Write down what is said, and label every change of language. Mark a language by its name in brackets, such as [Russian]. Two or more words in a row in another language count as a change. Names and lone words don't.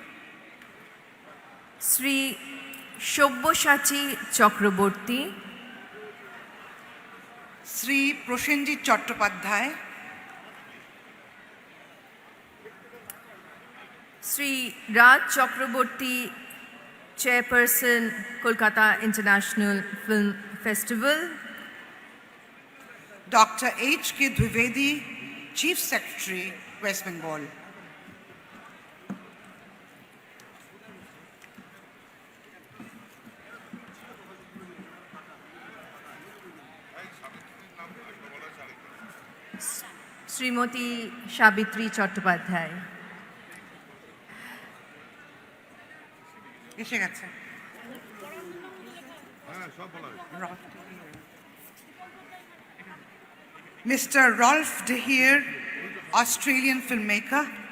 [English] Sri Shobboshachi Chakraborty, Sri Prosenjit Chattopadhyay, Sri Raj Chakraborty, Chairperson, Kolkata International Film Festival, Dr. H.K. Dwivedi, Chief Secretary, West Bengal. Srimoti Sabitri Chattopadhyay. [Bangla] এসে গেছে Mr. [English] Rolf de Heer, Australian filmmaker.